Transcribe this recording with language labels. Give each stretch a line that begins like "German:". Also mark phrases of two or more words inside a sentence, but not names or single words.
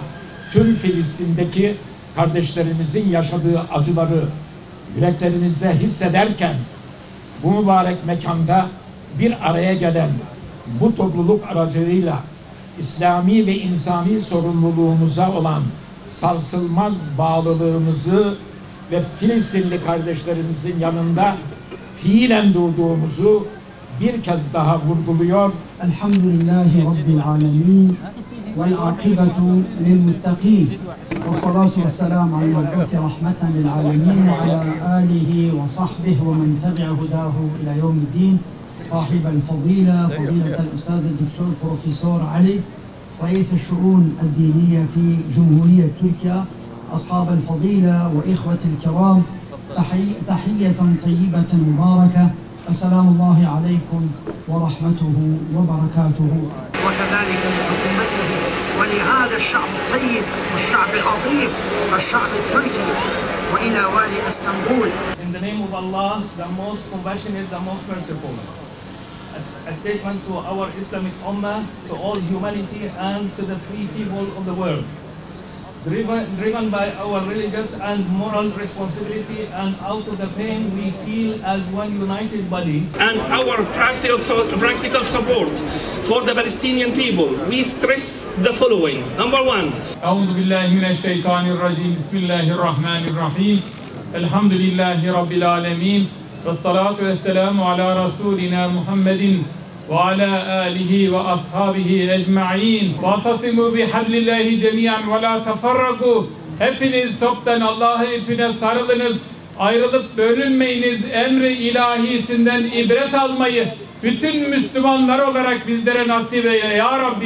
Turkish: tüm Filistin'deki kardeşlerimizin yaşadığı acıları yüreklerinizde hissederken, bu mübarek mekanda bir araya gelen bu topluluk aracılığıyla İslami ve insani sorumluluğumuza olan sarsılmaz bağlılığımızı ve Filistinli kardeşlerimizin yanında fiilen durduğumuzu bir kez daha vurguluyor.
Arabic: الحمد لله رب العالمين والعاقبة للمتقين. والصلاة والسلام على المبعوث رحمة للعالمين وعلى آله وصحبه ومن تبع هداه إلى يوم الدين صاحب الفضيلة فضيلة الأستاذ الدكتور بروفيسور علي رئيس الشؤون الدينية في جمهورية تركيا أصحاب الفضيلة وإخوة الكرام تحية طيبة مباركة السلام الله عليكم ورحمته وبركاته وكذلك لحكومته ولهذا الشعب الطيب والشعب العظيم والشعب التركي وإلى والي اسطنبول.
English: In the name of Allah, the most compassionate, the most merciful. A statement to our Islamic Ummah, to all humanity and to the free people of the world. Driven by our religious and moral responsibility and out of the pain we feel as one united body. And our practical support for the Palestinian people, we stress the following. Number one.
Arabic: أعوذ بالله من الشيطان الرجيم. بسم الله الرحمن الرحيم. الحمد لله رب العالمين. والصلاة والسلام على رسولنا محمد وعلى آله وأصحابه أجمعين. واعتصموا بحبل الله جميعا ولا تفرقوا.
Turkish: Hepiniz toptan Allah'ın ipine sarılınız. Ayrılıp bölünmeyiniz. Emri ilahisinden ibret almayı bütün Müslümanlar olarak bizlere nasip eyle ya Rabbi.